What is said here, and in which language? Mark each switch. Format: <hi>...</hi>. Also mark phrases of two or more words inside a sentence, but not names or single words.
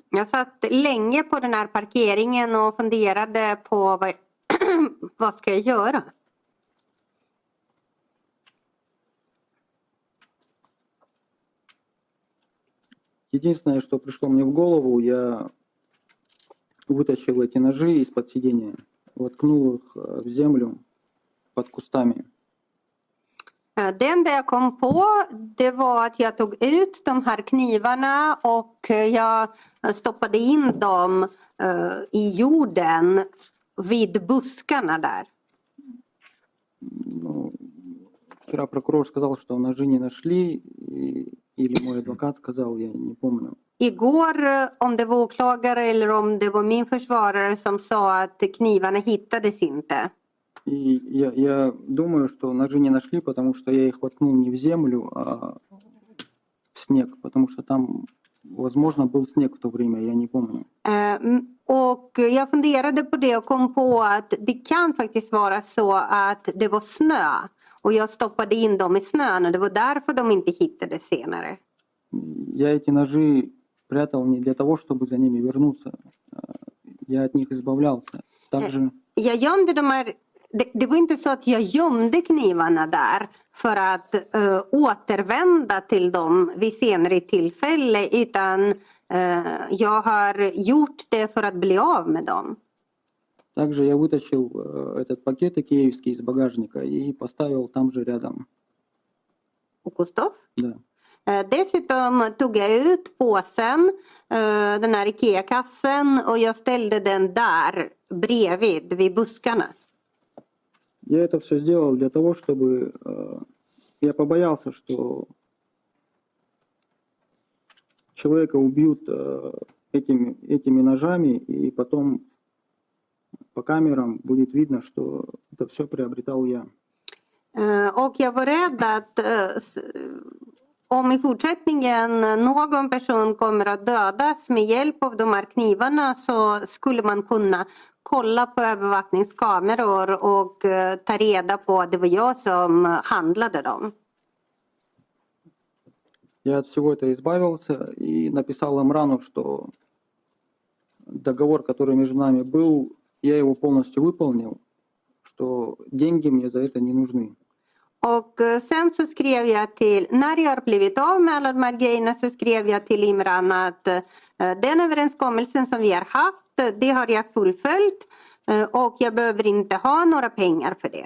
<sv>Jag satt länge på den här parkeringen och funderade på vad ska jag göra?</sv> <ru>Единственное, что пришло мне в голову, я вытащил эти ножи из-под сидения, воткнул их в землю под кустами.</ru> <sv>Det enda jag kom på det var att jag tog ut de här knivarna och jag stoppade in dem i jorden vid buskarna där.</sv> <ru>Ну, вчера прокурор сказал, что ножи не нашли, или мой адвокат сказал, я не помню.</ru> <sv>Igår, om det var åklagare eller om det var min försvarare som sa att knivarna hittades inte.</sv> <ru>И я думаю, что ножи не нашли, потому что я их воткнул не в землю, а в снег, потому что там, возможно, был снег в то время, я не помню.</ru> <sv>Och jag funderade på det och kom på att det kan faktiskt vara så att det var snö. Och jag stoppade in dem i snön och det var därför de inte hittades senare.</sv> <ru>Я эти ножи прятал не для того, чтобы за ними вернуться. Я от них избавлялся. Также</ru> <sv>Jag gömde de här, det var inte så att jag gömde knivarna där för att återvända till dem vid senare tillfälle, utan jag har gjort det för att bli av med dem.</sv> <ru>Также я вытащил этот пакет икеевский из багажника и поставил там же рядом.</ru> <sv>Och Gustav?</sv> <ru>Да.</ru> <sv>Dessutom tog jag ut påsen, den här Ikea-kassen, och jag ställde den där bredvid vid buskarna.</sv> <ru>Я это все сделал для того, чтобы я побоялся, что человека убьют этими ножами, и потом по камерам будет видно, что это все приобретал я.</ru> <sv>Och jag var rädd att om i fortsättningen någon person kommer att dödas med hjälp av de här knivarna, så skulle man kunna kolla på övervakningskameror och ta reda på att det var jag som handlade dem.</sv> <ru>Я от всего этого избавился и написал Имрану, что договор, который между нами был, я его полностью выполнил, что деньги мне за это не нужны.</ru> <sv>Och sen så skrev jag till, när jag har blivit av med alla de här grejerna, så skrev jag till Imran att den överenskommelsen som vi har haft, det har jag fullföljt och jag behöver inte ha några pengar för det.</sv>